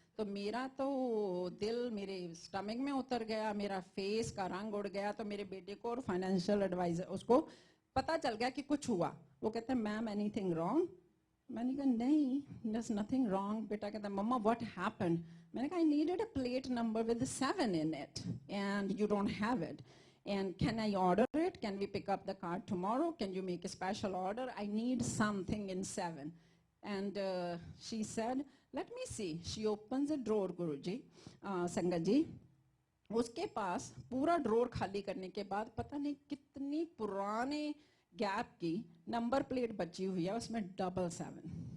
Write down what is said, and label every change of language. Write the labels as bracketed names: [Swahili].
[Hindi] तो मेरा तो दिल मेरे स्टमक में उतर गया, मेरा फेस का रंग उड़ गया। तो मेरे बेटे को और फाइनेंशियल एडवाइजर उसको पता चल गया कि कुछ हुआ। वो कहते हैं [English] Ma'am anything wrong? [Hindi] मैंने कहा नहीं, [English] there's nothing wrong। [Hindi] बेटा कहता है [English] Mama what happened? [Hindi] मैंने कहा [English] I needed a plate number with 7 in it and you don't have it, and can I order it? Can we pick up the card tomorrow? Can you make a special order? I need something in 7। And she said let me see। she opens a drawer [Hindi] गुरुजी, संगत जी, उसके पास पूरा drawer खाली करने के बाद पता नहीं कितनी पुराने गैप की नंबर प्लेट बची हुई है, उसमें 777।